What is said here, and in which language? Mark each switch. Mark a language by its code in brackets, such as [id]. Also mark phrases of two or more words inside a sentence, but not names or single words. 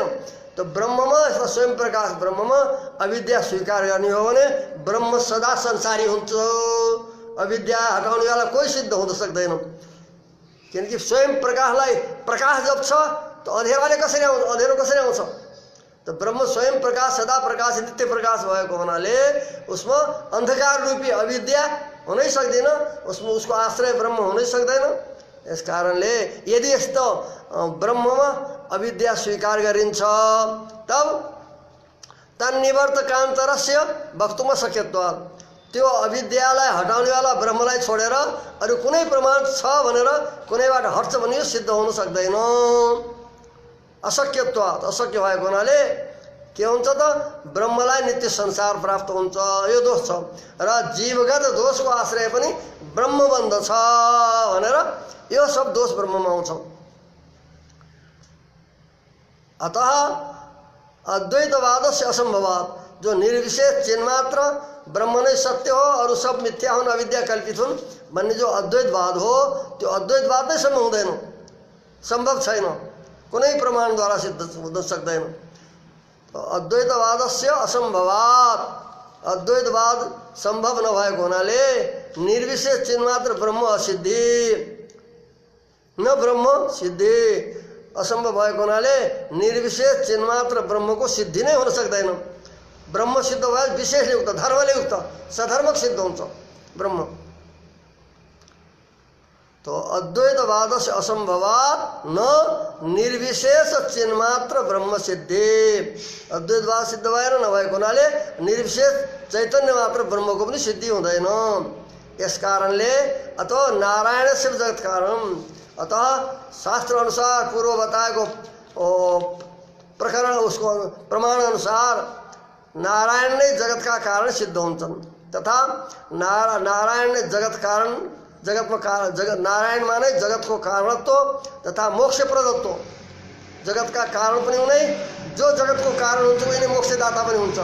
[ne] तो ब्रह्ममा यस्ता स्वयं प्रकाश ब्रह्ममा अविद्या स्वीकार गर्ने हो भने ब्रह्म सदा संसारी हुन्छ। अविद्या हटाउने बेला कोही सिद्ध हुन सक्दैन, किनकि स्वयं प्रकाशलाई प्रकाश जब छ तो अँधेराले कसरी आउँछ? अँधेरो कसरी आउँछ? तो ब्रह्म स्वयं प्रकाश सदा प्रकाश नित्य प्रकाश भएको हुनाले उसमा अंधकार रूपी अविद्या हुनै सक्दैन, उसमा उसको आश्रय ब्रह्म हुनै सक्दैन। यस कारणले यदि यस्तो ब्रह्ममा अविद्या स्वीकार गरिन्छ तब [sa] तन्निवर्तकान्तरस्य वक्तुम शक्यत्वात् [ne] त्यो अविद्यालाई हटाउनेवाला ब्रह्मलाई छोडेर अरू कुनै प्रमाण छ भनेर कुनैबाट हट्छ भने यो सिद्ध हुन सक्दैन। अशक्यत्वात् अशक्य भएको हुनाले के हुन्छ त ब्रह्मलाई नित्य संसार प्राप्त हुन्छ, यो दोष छ। र जीवगत दोषको आश्रय पनि ब्रह्म बन्दछ भनेर यो सब दोष ब्रह्ममा आउँछ। [sa] अतः अद्वैतवादस्य असम्भवात् [ne] जो निर्विशेष चिन्मात्र ब्रह्म नै सत्य हो, अरू सब मिथ्या हुन्, अविद्या कल्पित हुन् भन्ने जो अद्वैतवाद हो, त्यो अद्वैतवाद नै सम्म हुँदैन, सम्भव छैन, कुनै प्रमाणद्वारा सिद्ध हुन सक्दैन। [sa] अद्वैतवादस्य असम्भवात्, [ne] अद्वैतवाद सम्भव नभएको हुनाले [sa] निर्विशेष चिन्मात्र ब्रह्म असिद्धि, न ब्रह्म सिद्धि, [ne] असम्भव भएको हुनाले निर्विशेष चिन्मात्र ब्रह्मको सिद्धि नै हुन सक्दैन। ब्रह्म सिद्ध भए विशेषले युक्त, धर्मले युक्त, सधर्मक सिद्ध हुन्छ ब्रह्म। तो अद्वैतवाद से [sa] असंभवात न निर्विशेष चिन्मात्र ब्रह्म सिद्धि, [ne] अद्वैतवाद सिद्ध भएर नभएको हुनाले निर्विशेष चैतन्य मात्र ब्रह्मको पनि सिद्धि हुँदैन। यस कारणले अथवा नारायण शिव जगत कारण, अतः शास्त्र अनुसार पूर्व बताएको प्रकरण उसको प्रमाण अनुसार नारायण नै जगतका कारण सिद्ध हुन्छन्, तथा नारायण नै जगत कारण, जगतमा जगत नारायणमा नै जगतको कारणत्व तथा मोक्ष प्रदत्व, जगतका कारण पनि हुने, जो जगतको कारण हुन्छ उनी मोक्षदाता पनि हुन्छ।